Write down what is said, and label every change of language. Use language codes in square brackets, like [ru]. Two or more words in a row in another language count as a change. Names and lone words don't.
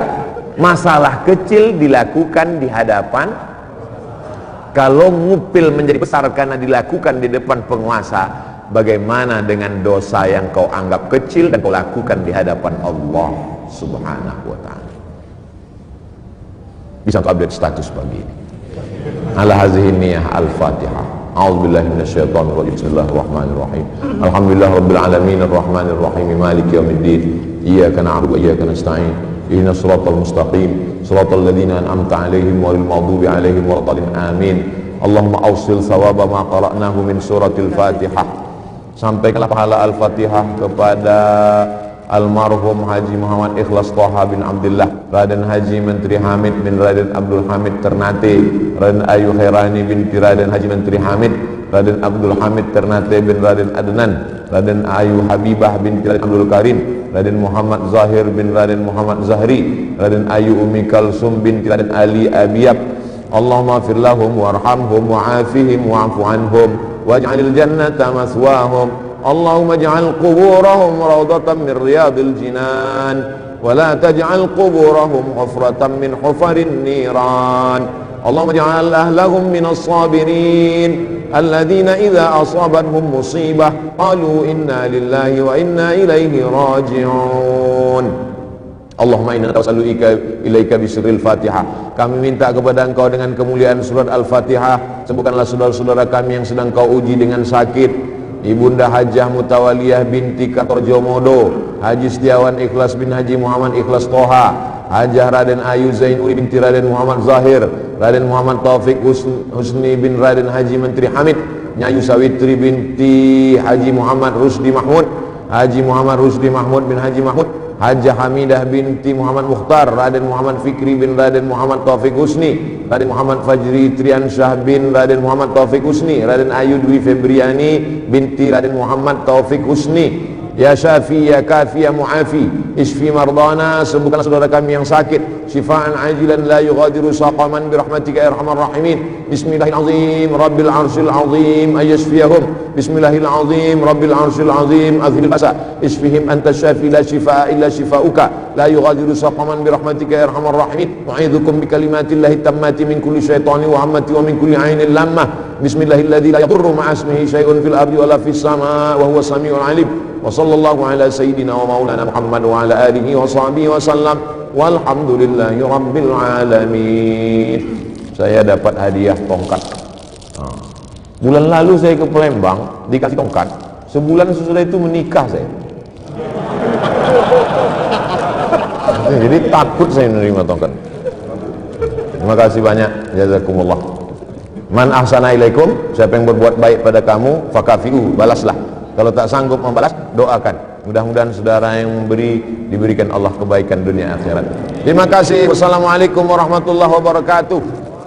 [id] Masalah kecil dilakukan di hadapan. Kalau ngupil menjadi besar karena dilakukan di depan penguasa, bagaimana dengan dosa yang kau anggap kecil dan kau lakukan di hadapan Allah [ar] سبحانه وتعالى? [id] Bisa kau update status pagi ini. [ar] على هذه النية الفاتحة. أعوذ بالله من الشيطان الرجيم. بسم الله الرحمن الرحيم. الحمد لله رب العالمين الرحمن الرحيم مالك يوم الدين. إياك نعبد وإياك نستعين. اهدنا الصراط المستقيم، صراط الذين أنعمت عليهم غير المغضوب عليهم ولا الضالين. Amin. اللهم أوصل ثواب ما قرأناه من سورة الفاتحة. [id] Sampaikanlah pahala Al-Fatihah kepada almarhum Haji Muhammad Ikhlas Thaha bin Abdullah, Raden Haji Menteri Hamid bin Raden Abdul Hamid Ternate, Raden Ayu Khairani binti Raden Haji Menteri Hamid, Raden Abdul Hamid Ternate bin Raden Adnan, Raden Ayu Habibah binti Raden Abdul Karim, Raden Muhammad Zahir bin Raden Muhammad Zahri, Raden Ayu Umi Kalsum binti Raden Ali Abiyab. [ar] اللهم اغفر لهم وارحمهم وعافهم واعف عنهم واجعل الجنة مثواهم. اللهم اجعل قبورهم روضة من رياض الجنان ولا تجعل قبورهم حفرة من حفر النيران. اللهم اجعل أهلهم من الصابرين الذين إذا أصابتهم مصيبة قالوا إنا لله وإنا إليه راجعون. اللهم إنا نسألك إليك بسر الفاتحة. [id] Kami minta kepada Engkau dengan kemuliaan surat Al-Fatihah, sembuhkanlah saudara-saudara kami yang sedang Kau uji dengan sakit. Ibunda Hajjah Mutawaliyah binti Katorjomodo, Haji Setiawan Ikhlas bin Haji Muhammad Ikhlas Toha, Hajjah Raden Ayu Zainuri binti Raden Muhammad Zahir, Raden Muhammad Taufik Husni bin Raden Haji Menteri Hamid, Nyayu Sawitri binti Haji Muhammad Rusdi Mahmud, Haji Muhammad Rusdi Mahmud bin Haji Mahmud, Hajjah Hamidah binti Muhammad Mukhtar, Raden Muhammad Fikri bin Raden Muhammad Taufik Husni, Raden Muhammad Fajri Triansyah bin Raden Muhammad Taufik Husni, Raden Ayu Dwi Febriani binti Raden Muhammad Taufik Husni. [ar] يا شافي، يا كافي، يا معافي، اشف مرضانا, [id] sembuhkanlah saudara kami yang sakit, [ar] شفاء عاجلا لا يغادر سقما برحمتك يا أرحم الراحمين. بسم الله الرحمن الرحيم، رب العرش العظيم أن يشفيهم. بسم الله الرحمن الرحيم، رب العرش العظيم أذهب البأس. اشفهم أنت الشافي لا شفاء إلا شفاؤك لا يغادر سقما برحمتك يا أرحم الراحمين. أعيذكم بكلمات الله التامة من كل شيطان وهامة ومن كل عين لامة. بسم الله الذي لا يضر مع اسمه شيء في الأرض ولا في السماء وهو السميع العليم. وصلى الله على سيدنا ومولانا محمد وعلى آله وصحبه وسلم والحمد لله رب العالمين. [id] Saya dapat hadiah tongkat. Bulan lalu saya ke Palembang dikasih tongkat. Sebulan sesudah itu menikah saya. Jadi takut saya menerima tongkat. Terima kasih banyak. Jazakumullah. [ar] من أحسن إليكم, [id] siapa yang berbuat baik pada kamu, fakafi'u, balaslah. Kalau tak sanggup membalas, doakan. Mudah-mudahan saudara yang memberi diberikan Allah kebaikan dunia akhirat. Terima kasih. [ar] والسلام عليكم ورحمة الله وبركاته.